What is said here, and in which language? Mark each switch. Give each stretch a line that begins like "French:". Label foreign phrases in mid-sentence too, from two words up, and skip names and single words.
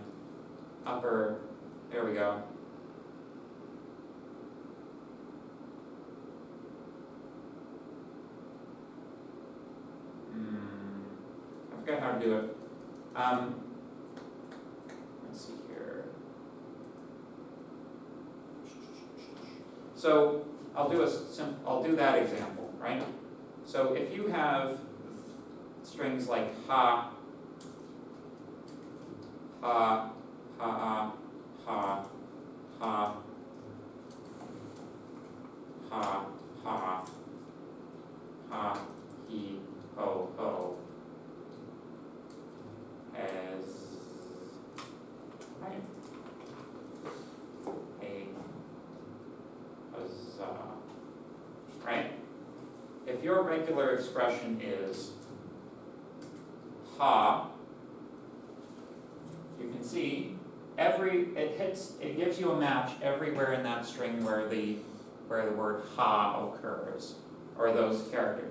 English: Upper, there we go. I forget how to do it. Let's see here. So I'll do that example, right? So if you have strings like ha, ha, ha, ha, ha, ha, ha, ha, he, ho, ho, as, right? right? If your regular expression is ha, you can see it gives you a match everywhere in that string where the word ha occurs, or those characters.